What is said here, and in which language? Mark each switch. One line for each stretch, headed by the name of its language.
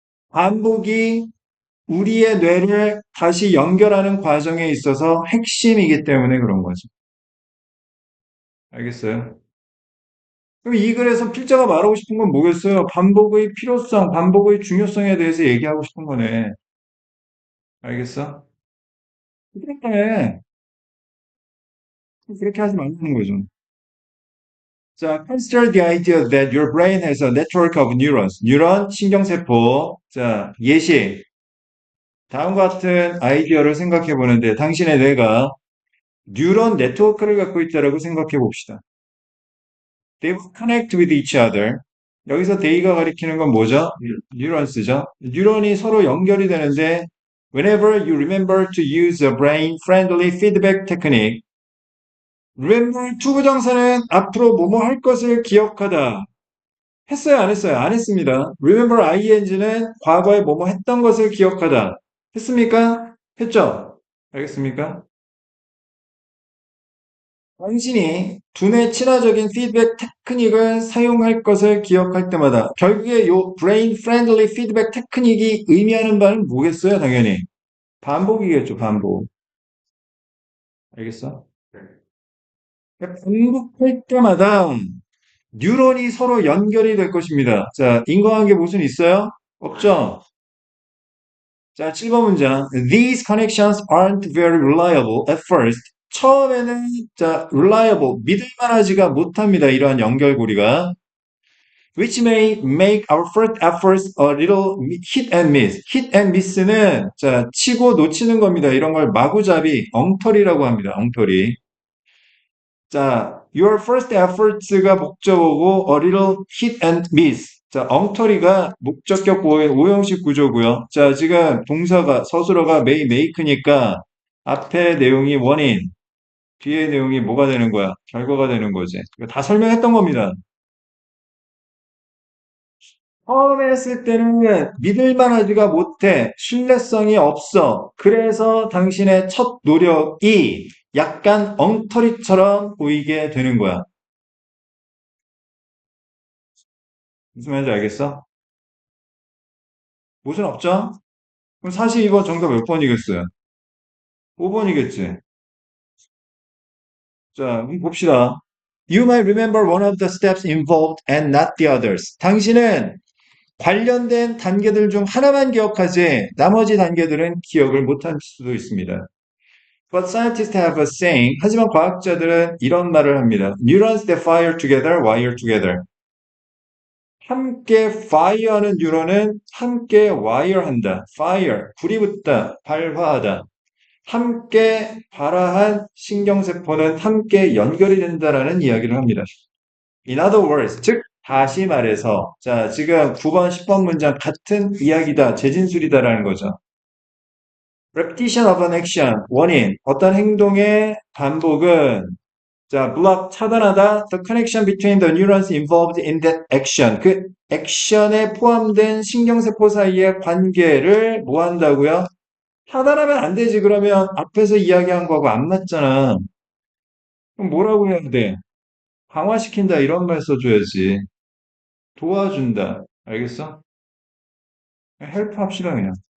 Korean: 반복이 우리의 뇌를 다시 연결하는 과정에 있어서 핵심이기 때문에 그런 거죠. 알겠어요? 그럼 이 글에서 필자가 말하고 싶은 건 뭐겠어요? 반복의 필요성, 반복의 중요성에 대해서 얘기하고 싶은 거네. 알겠어? 그러니까 그렇게 하지 말라는 거죠.
English: 자, consider the idea that your brain has a network of neurons.
Korean: 뉴런, 신경세포. 자, 예시. 다음과 같은 아이디어를 생각해 보는데 당신의 뇌가 뉴런 네트워크를 갖고 있다라고 생각해 봅시다.
English: They connect with each other.
Korean: 여기서 they가 가리키는 건 뭐죠? 뉴런스죠. 뉴런이 서로 연결이 되는데
English: whenever you remember to use a brain-friendly feedback technique, remember
Korean: 투부정사는 앞으로 뭐뭐 할 것을 기억하다. 했어요, 안 했어요? 안 했습니다. remember ing는 과거에 뭐뭐 했던 것을 기억하다. 했습니까? 했죠? 알겠습니까? 당신이 두뇌 친화적인 피드백 테크닉을 사용할 것을 기억할 때마다 결국에 요 brain friendly 피드백 테크닉이 의미하는 바는 뭐겠어요? 당연히 반복이겠죠. 반복. 알겠어? 반복할 때마다 뉴런이 서로 연결이 될 것입니다. 자, 인과관계 무슨 있어요? 없죠? 자, 7번 문장.
English: These connections aren't very reliable at first.
Korean: 처음에는 자, reliable, 믿을만하지가 못합니다. 이러한 연결고리가.
English: Which may make our first efforts a little hit and miss.
Korean: hit and miss는 자, 치고 놓치는 겁니다. 이런 걸 마구잡이, 엉터리라고 합니다. 엉터리. 자,
English: your first efforts
Korean: 가 목적어고
English: a little hit and miss.
Korean: 자, 엉터리가 목적격 오형식 구조고요. 자, 지금 동사가 서술어가 may make니까 앞에 내용이 원인, 뒤에 내용이 뭐가 되는 거야? 결과가 되는 거지. 이거 다 설명했던 겁니다. 처음에 했을 때는 믿을만하지가 못해. 신뢰성이 없어. 그래서 당신의 첫 노력이 약간 엉터리처럼 보이게 되는 거야. 무슨 말인지 알겠어? 무슨 없죠? 그럼 42번 정답 몇 번이겠어요? 5번이겠지. 자, 봅시다.
English: You might remember one of the steps involved and not the others.
Korean: 당신은 관련된 단계들 중 하나만 기억하지 나머지 단계들은 기억을 못할 수도 있습니다.
English: But scientists have a saying.
Korean: 하지만 과학자들은 이런 말을 합니다.
English: Neurons that fire together, wire together.
Korean: 함께 fire하는 뉴런은 함께 wire한다. fire, 불이 붙다, 발화하다. 함께 발화한 신경세포는 함께 연결이 된다라는 이야기를 합니다.
English: In other words,
Korean: 즉 다시 말해서, 자, 지금 9번, 10번 문장 같은 이야기다, 재진술이다라는 거죠.
English: repetition of an action,
Korean: 원인, 어떤 행동의 반복은,
English: 자, block,
Korean: 차단하다,
English: the connection between the neurons involved in that action.
Korean: 그 액션에 포함된 신경세포 사이의 관계를 뭐 한다고요? 차단하면 안 되지. 그러면 앞에서 이야기한 거하고 안 맞잖아. 그럼 뭐라고 해야 돼? 강화시킨다 이런 말 써줘야지. 도와준다. 알겠어? 헬프 합시다 그냥.